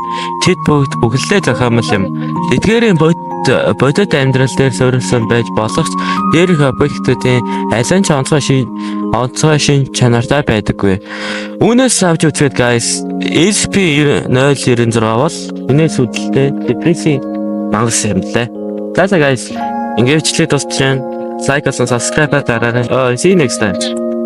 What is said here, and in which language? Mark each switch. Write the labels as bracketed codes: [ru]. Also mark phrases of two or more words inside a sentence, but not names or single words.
[mn] Тэд бүгд бүхэлдээ зохиомжтой юм. Эдгээрийн бодит амьдрал дээр суурилсан байж болох ч дээрх объектуудын аль нь ч онцгой шин чанартай байдаггүй. Үүнээс авч үзээд guys, ACP096 бол энэс үүдэлтэй депресси мангас юм лээ. За guys, ингээд бичлэг дуусчихсан. [en] Like and subscribe дараарай. See you next time.